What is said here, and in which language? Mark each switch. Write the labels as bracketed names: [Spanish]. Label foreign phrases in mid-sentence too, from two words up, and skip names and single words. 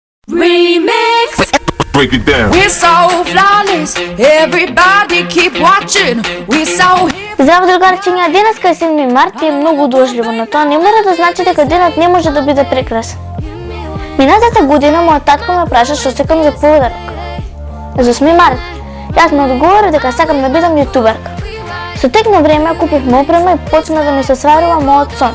[English] Remix. Break it down. We're so flawless. Everybody keep watching. We're so. [Macedonian] Здраво, другарчиња, денеска е 7 март и е многу дожливо, но тоа не мора да значи дека денот не може да биде прекрасен. Минатата година мојот татко ме праша што сакам за подарок. За 8 март, јас му одговорив дека сакам да бидам јутуберка. Со тек на време купивме опрема и почна да ми се сварува мојот сон.